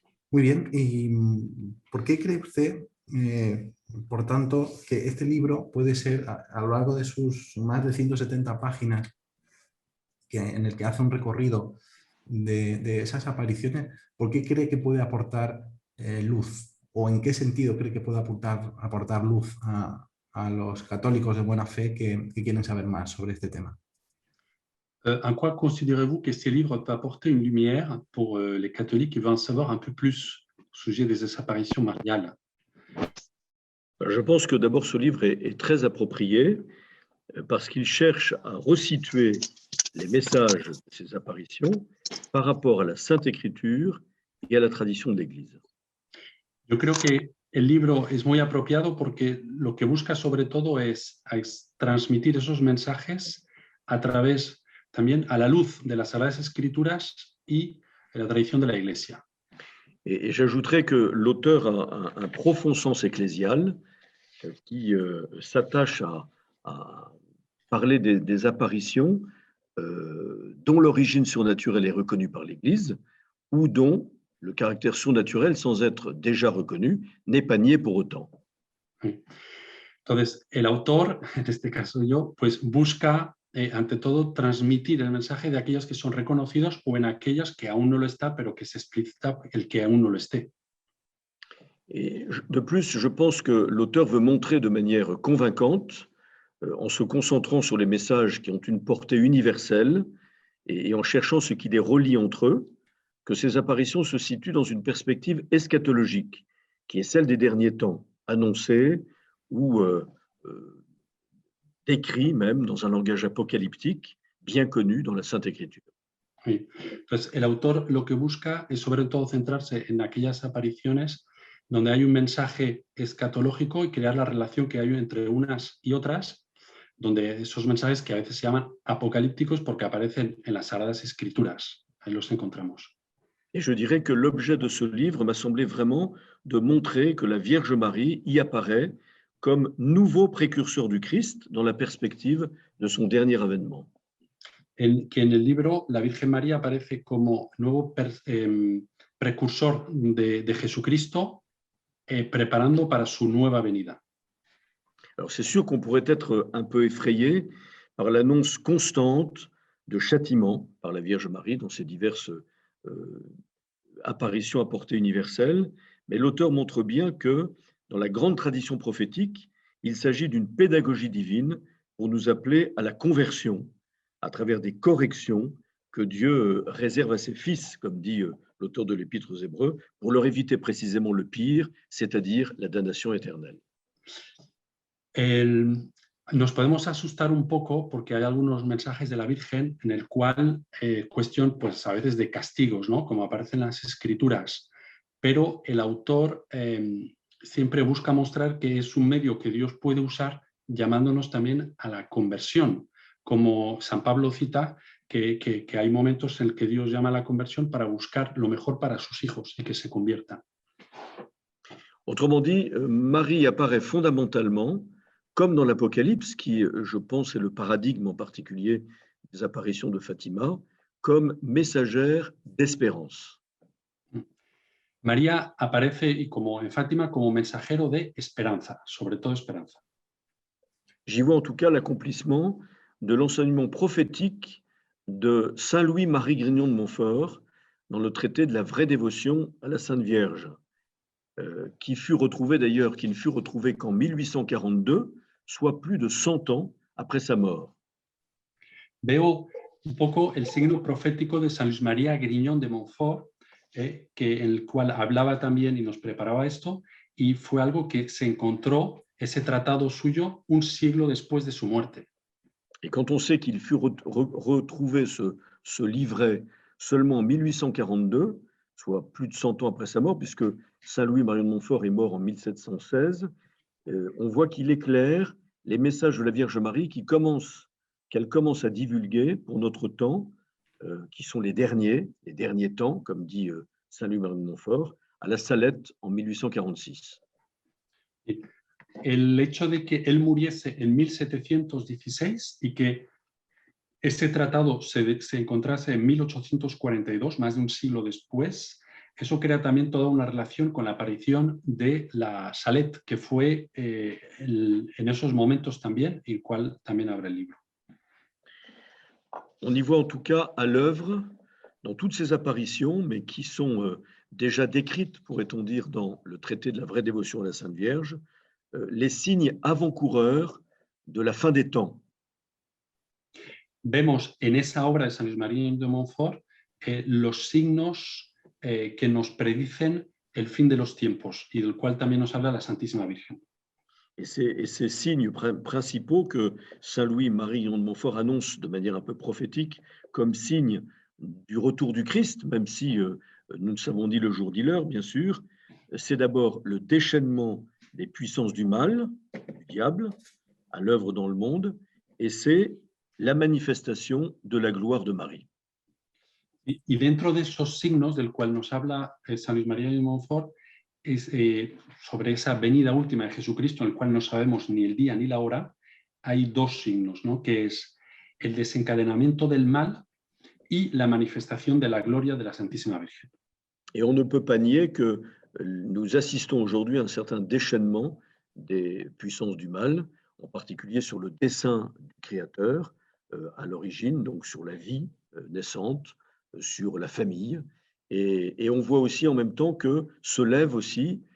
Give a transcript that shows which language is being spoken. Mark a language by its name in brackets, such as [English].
[Spanish] Muy bien, ¿y por qué cree usted, por tanto, que este libro puede ser, a lo largo de sus más de 170 páginas, en el que hace un recorrido de esas apariciones, ¿por qué cree que puede aportar luz? ¿O en qué sentido cree que puede aportar luz a los católicos de buena fe que quieren saber más sobre este tema? [French] En quoi considérez-vous que ces livres peuvent apporter une lumière pour les catholiques qui veulent en savoir un peu plus au sujet des apparitions mariales? Je pense que d'abord ce livre est très approprié parce qu'il cherche à resituer les messages de ces apparitions par rapport à la Sainte Écriture et à la tradition de l'Église. [Spanish] Yo creo que el libro es muy apropiado porque lo que busca sobre todo es transmitir esos mensajes a través también a la luz de las Sagradas Escrituras y de la tradición de la Iglesia. [French] Et j'ajouterais que l'auteur a un profond sens ecclésial qui s'attache à parler des apparitions dont l'origine surnaturelle est reconnue par l'Église ou dont le caractère surnaturel, sans être déjà reconnu, n'est pas nié pour autant. [Spanish] Entonces, el autor, en este caso yo, pues busca ante todo transmitir el mensaje de aquellos que son reconocidos o en aquellas que aún no lo está, pero que se explicita el que aún no lo esté. [French] Et de plus, je pense que l'auteur veut montrer de manière convaincante, en se concentrant sur les messages qui ont une portée universelle et en cherchant ce qui les relie entre eux, que ces apparitions se situent dans une perspective eschatologique, qui est celle des derniers temps, annoncée ou décrit même dans un langage apocalyptique bien connu dans la Sainte Écriture. [Spanish] Sí. Entonces, el autor lo que busca es sobre todo centrarse en aquellas apariciones donde hay un mensaje escatológico y crear la relación que hay entre unas y otras, donde esos mensajes que a veces se llaman apocalípticos porque aparecen en las Sagradas Escrituras. Ahí los encontramos. [French] Et je dirais que l'objet de ce livre m'a semblé vraiment de montrer que la Vierge Marie y apparaît comme nouveau précurseur du Christ dans la perspective de son dernier avènement. [Spanish] Que en el libro la Virgen María aparece como nuevo precursor de Jesucristo, preparando para su nueva venida. [French] Alors c'est sûr qu'on pourrait être un peu effrayé par l'annonce constante de châtiment par la Vierge Marie dans ses diverses apparitions à portée universelle, mais l'auteur montre bien que dans la grande tradition prophétique, il s'agit d'une pédagogie divine pour nous appeler à la conversion à travers des corrections que Dieu réserve à ses fils, comme dit l'auteur de l'Épître aux Hébreux, pour leur éviter précisément le pire, c'est-à-dire la damnation éternelle. [Spanish] Nos podemos asustar un poco porque hay algunos mensajes de la Virgen en el cual cuestión, pues a veces de castigos, ¿no? Como aparecen en las Escrituras, pero el autor siempre busca mostrar que es un medio que Dios puede usar llamándonos también a la conversión, como San Pablo cita que hay momentos en el que Dios llama a la conversión para buscar lo mejor para sus hijos y que se conviertan. [French] Autrement dit, Marie apparaît fondamentalement, comme dans l'Apocalypse, qui, je pense, est le paradigme en particulier des apparitions de Fatima, comme messagère d'espérance. [Spanish] María aparece como en Fátima como mensajero de esperanza, sobre todo esperanza. [French] J'y vois en tout cas l'accomplissement de l'enseignement prophétique de Saint Louis-Marie Grignon de Montfort dans le traité de la vraie dévotion à la Sainte Vierge, qui ne fut retrouvé qu'en 1842, soit plus de 100 ans après sa mort. [Spanish] Veo un poco el signo profético de San Luis María Griñón de Montfort, el cual hablaba también y nos preparaba esto, y fue algo que se encontró, ese tratado suyo, un siglo después de su muerte. [French] Et quand on sait qu'il fut retrouvé ce livret seulement en 1842, soit plus de 100 ans après sa mort, puisque Saint Louis-Marie de Montfort est mort en 1716, on voit qu'il éclaire les messages de la Vierge Marie qu'elle commence à divulguer pour notre temps, qui sont les derniers temps, comme dit Saint Louis-Marie de Montfort, à la Salette en 1846. [Spanish] El hecho de que él muriese en 1716 y que este tratado se encontrase en 1842, más de un siglo después, eso crea también toda una relación con la aparición de la Salette, que fue en esos momentos también, el cual también abre el libro. [French] On y voit en tout cas à l'œuvre, dans toutes ces apparitions, mais qui sont déjà décrites, pourrait-on dire, dans le traité de la vraie dévotion à la Sainte Vierge, les signes avant-coureurs de la fin des temps. [Spanish] Vemos en esa obra de San Luis María de Montfort los signos que nos predicen el fin de los tiempos y del cual también nos habla la Santísima Virgen. [French] Et ces signes principaux que Saint Louis-Marie de Montfort annonce de manière un peu prophétique comme signe du retour du Christ, même si nous ne savons ni le jour ni l'heure, bien sûr, c'est d'abord le déchaînement des puissances du mal, du diable, à l'œuvre dans le monde, et c'est la manifestation de la gloire de Marie. [Spanish] Y dentro de esos signos del cual nos habla San Luis María de Montfort, es, sobre esa venida última de Jesucristo, en el cual no sabemos ni el día ni la hora, hay dos signos, ¿no? Que es el desencadenamiento del mal y la manifestación de la gloria de la Santísima Virgen. [French] Et on ne peut pas nier que nous assistons aujourd'hui à un certain déchaînement des puissances du mal, en particulier sur le dessein du Créateur à l'origine, donc sur la vie naissante, sur la famille. Et on voit aussi en même temps que se lève aussi